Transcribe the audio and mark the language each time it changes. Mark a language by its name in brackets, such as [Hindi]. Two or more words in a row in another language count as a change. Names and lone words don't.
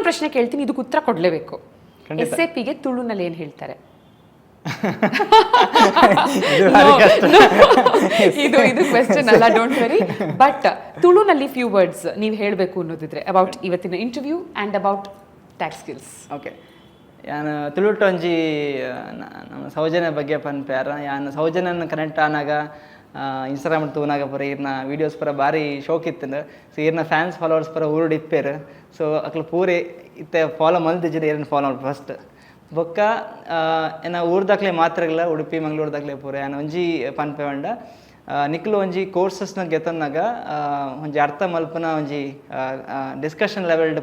[Kannada] ಪ್ರಶ್ನೆ ಕೇಳ್ತೀನಿ, ಇದಕ್ಕೆ ಉತ್ತರ ಕೊಡಲೇಬೇಕು. SAPಗೆ ತುಳುನಲ್ಲಿ ಏನು ಹೇಳ್ತಾರೆ? ಇದು ಕ್ವೆಶ್ಚನ್ ಅಲ್ಲ, [English] don't worry. [Kannada] ಬಟ್ ತುಳುನಲ್ಲಿ [English] few words [Kannada] ನೀವು ಹೇಳಬೇಕು ಅನ್ನೋದಿದ್ರೆ ಅಬೌಟ್ ಇವತ್ತಿನ [English] interview and about tag skills. [Kannada] ಓಕೆ, [Tulu] ಯಾನು ತುಳುಟೊಂಜಿ ನಮ್ಮ ಸೌಜನ್ಯ ಬಗ್ಗೆ ಪನ್ಪ್ಯಾರ. ಯಾನು ಸೌಜನ್ಯನ ಕನೆಕ್ಟ್ ಆನಾಗ ಇನ್ಸ್ಟಾಗ್ರಾಮ್ ತೂನಾಗ ಪರ ಇರ್ನ ವೀಡಿಯೋಸ್ ಪರ ಭಾರಿ ಶೋಕ್ ಇತ್ತು. ಸೊ ಇರ್ನ [English] fans followers [Tulu] ಪರ ಊರು ಇಪ್ಪೇರು. ಸೊ ಅಕ್ಲ ಪೂರೆ ಇತ್ತೆ ಫಾಲೋ ಮಲ್ತಿದ್ದೀರಿ, ಏರನ್ನ ಫಾಲೋ ಮಾಡಿ ಫಸ್ಟ್ ಬೊಕ್ಕ ಏನ ಊರ್ದಾಕ್ಲೆ ಮಾತ್ರ ಇಲ್ಲ, ಉಡುಪಿ ಮಂಗ್ಳೂರ್ದಾಕ್ಲೆ ಪೂರ ಯಾನು ಒಂಜಿ ಪನ್ಪೆ ಬಂಡ ನಿಕ್ಲು ಒಂಜಿ ಕೋರ್ಸಸ್ನ ಗೆತನ್ನಾಗ ಒಂಜಿ ಅರ್ಥ ಮಲ್ಪನ ಒಂಜಿ ಡಿಸ್ಕಷನ್ ಲೆವೆಲ್ಡ್